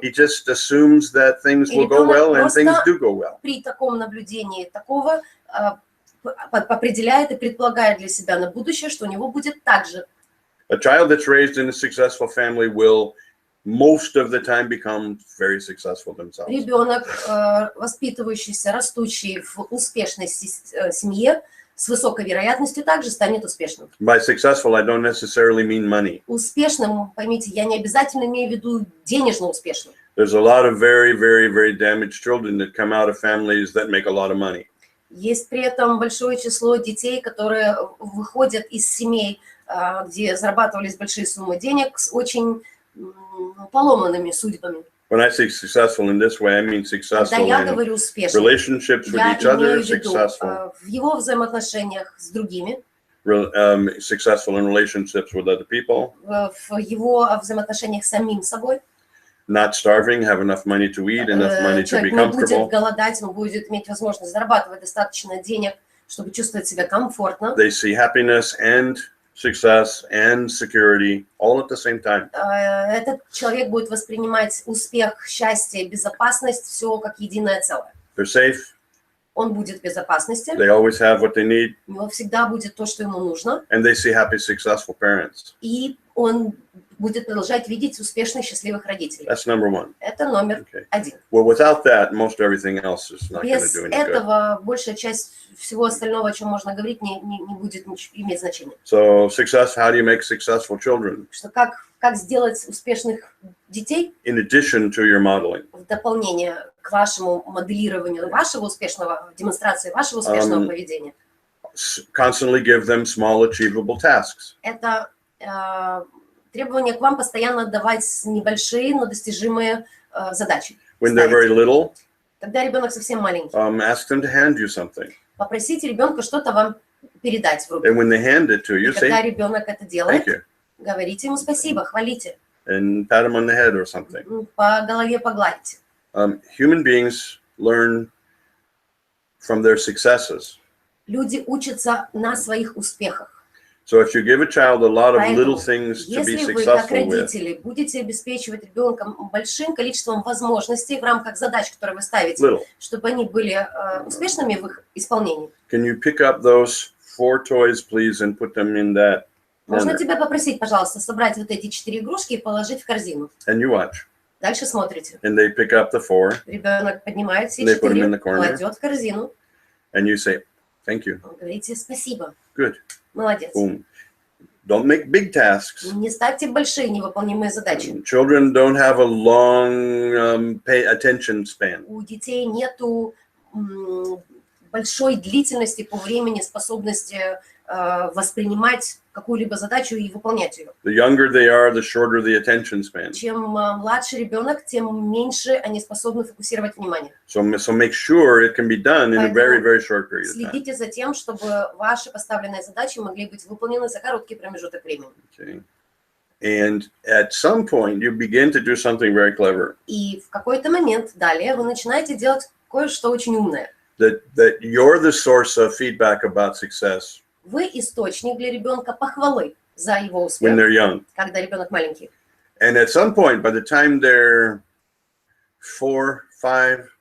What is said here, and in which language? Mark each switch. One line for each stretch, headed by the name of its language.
English: he just assumes that things will go well and things do go well.
Russian: При таком наблюдении такого определяет и предполагает для себя на будущее, что у него будет так же.
English: A child that's raised in a successful family will most of the time become very successful themselves.
Russian: Ребенок, воспитывающийся, растущий в успешной семье, с высокой вероятностью также станет успешным.
English: By successful, I don't necessarily mean money.
Russian: Успешным, поймите, я не обязательно имею в виду денежно успешным.
English: There's a lot of very, very, very damaged children that come out of families that make a lot of money.
Russian: Есть при этом большое число детей, которые выходят из семей, где зарабатывались большие суммы денег, с очень поломанными судьбами.
English: When I say successful in this way, I mean successful
Russian: Когда я
English: in
Russian: говорю успешным,
English: relationships with
Russian: я
English: each other,
Russian: имею в виду
English: successful,
Russian: в его взаимоотношениях с другими,
English: successful in relationships with other people,
Russian: в его взаимоотношениях с самим собой.
English: not starving, have enough money to eat, enough money to be
Russian: Человек не будет
English: comfortable.
Russian: голодать, он будет иметь возможность зарабатывать достаточно денег, чтобы чувствовать себя комфортно.
English: They see happiness and success and security all at the same time.
Russian: Этот человек будет воспринимать успех, счастье, безопасность, все как единое целое.
English: They're safe.
Russian: Он будет в безопасности,
English: They always have what they need,
Russian: у него всегда будет то, что ему нужно,
English: and they see happy, successful parents.
Russian: и он будет продолжать видеть успешных, счастливых родителей.
English: That's number one.
Russian: Это номер
English: Okay.
Russian: один.
English: Well, without that, most everything else is not going to
Russian: Без
English: do any good.
Russian: этого большая часть всего остального, о чем можно говорить, не будет иметь значения.
English: So, success. How do you make successful children?
Russian: Что как сделать успешных детей
English: In addition to your modeling,
Russian: в дополнение к вашему моделированию вашего успешного, демонстрации вашего успешного поведения.
English: constantly give them small, achievable tasks.
Russian: Это требование к вам постоянно давать небольшие, но достижимые задачи.
English: When they're very little,
Russian: Когда ребенок совсем маленький,
English: ask them to hand you something.
Russian: попросите ребенка что-то вам передать в руки.
English: And when they hand it to you,
Russian: И когда
English: say
Russian: ребенок это
English: thank
Russian: делает,
English: you
Russian: говорите ему спасибо, хвалите,
English: and pat them on the head or something.
Russian: по голове погладите.
English: Human beings learn from their successes.
Russian: Люди учатся на своих успехах.
English: So if you give a child a lot of little
Russian: Поэтому,
English: things to be
Russian: если вы, как
English: successful with,
Russian: родители, будете обеспечивать ребенка большим количеством возможностей в рамках задач, которые вы ставите,
English: little,
Russian: чтобы они были успешными в их исполнении,
English: can you pick up those 4 toys, please, and put them in that
Russian: можно
English: corner?
Russian: тебя попросить, пожалуйста, собрать вот эти 4 игрушки и положить в корзину.
English: And you watch.
Russian: Дальше смотрите.
English: And they pick up the 4,
Russian: Ребенок поднимает все
English: They put them in
Russian: 4,
English: the corner.
Russian: кладет в корзину.
English: and you say, thank you,
Russian: Вы говорите спасибо,
English: good,
Russian: молодец.
English: boom. Don't make big tasks.
Russian: Не ставьте большие невыполнимые задачи.
English: Children don't have a long attention span.
Russian: У детей нету большой длительности по времени, способности воспринимать какую-либо задачу и выполнять ее.
English: The younger they are, the shorter the attention span.
Russian: Чем младше ребенок, тем меньше они способны фокусировать внимание.
English: So make sure it can be done in a very, very short period of time.
Russian: Следите за тем, чтобы ваши поставленные задачи могли быть выполнены за короткий промежуток времени.
English: Okay. And at some point, you begin to do something very clever.
Russian: И в какой-то момент далее вы начинаете делать кое-что очень умное.
English: That you're the source of feedback about success
Russian: Вы источник для ребенка похвалы за его
English: when
Russian: успех,
English: they're young.
Russian: когда ребенок маленький.
English: And at some point, by the time they're 4, 5,